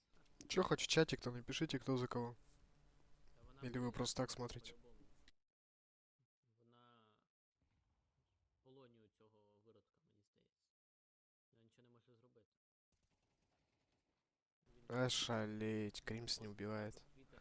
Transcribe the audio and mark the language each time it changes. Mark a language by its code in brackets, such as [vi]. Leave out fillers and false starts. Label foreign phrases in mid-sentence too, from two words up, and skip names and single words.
[ru] Ха. Че, хоть в чатик-то напишите, кто за кого. [uk] Та вона [ru] Или вы [uk] буде [ru] просто так смотрите? [uk] по-любому. Вона в полоні у цього виродка, мені здається. Вона нічого не може зробити. Він [ru] Ошалеть, Кримс не [uk] пост виклав [ru] убивает. [uk] в Твіттер